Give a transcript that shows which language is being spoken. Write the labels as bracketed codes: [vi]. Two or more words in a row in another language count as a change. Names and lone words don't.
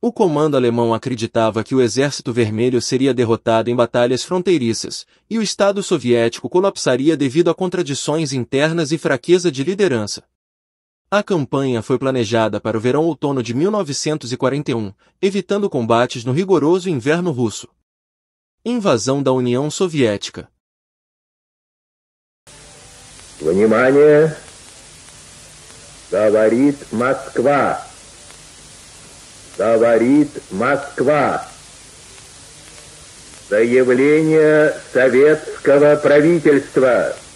[pt] O comando alemão acreditava que o Exército Vermelho seria derrotado em batalhas fronteiriças, e o Estado soviético colapsaria devido a contradições internas e fraqueza de liderança. A campanha foi planejada para o verão-outono de 1941, evitando combates no rigoroso inverno russo. Invasão da União Soviética. [ru] Внимание! Говорит Москва. Говорит Москва. Заявление советского правительства.